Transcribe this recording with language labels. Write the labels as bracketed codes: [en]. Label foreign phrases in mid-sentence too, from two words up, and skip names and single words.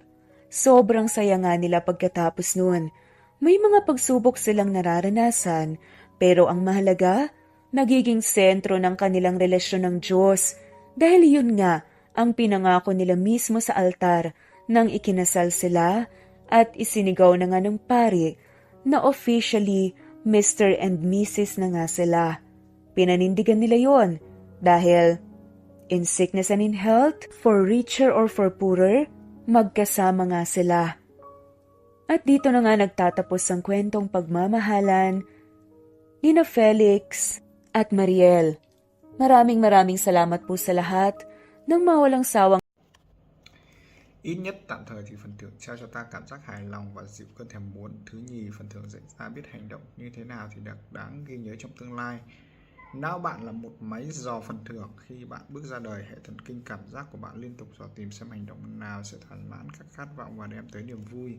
[tl] Sobrang saya nga nila pagkatapos nun. May mga pagsubok silang nararanasan, pero ang mahalaga, nagiging sentro ng kanilang relasyon ng Diyos. Dahil yun nga ang pinangako nila mismo sa altar nang ikinasal sila at isinigaw na nga ng pari na officially Mr. and Mrs. na nga sila. Pinanindigan nila yon dahil [en] in sickness and in health, for richer or for poorer, [tl] magkasama nga sila. At dito na nga nagtatapos ang kwentong pagmamahalan nina Felix at Mariel. Maraming salamat po sa lahat ng mawalang sawang. [vi] Ít nhất tạm thời thì phần thưởng trao cho ta cảm giác hài lòng và dịu cơn thèm muốn. Thứ nhì, phần thưởng dạy ta biết hành động như thế nào thì đáng ghi nhớ trong tương lai. Não bạn là một máy dò phần thưởng. Khi bạn bước ra đời, hệ thần kinh cảm giác của bạn liên tục dò tìm xem hành động nào sẽ thỏa mãn các khát vọng và đem tới niềm vui.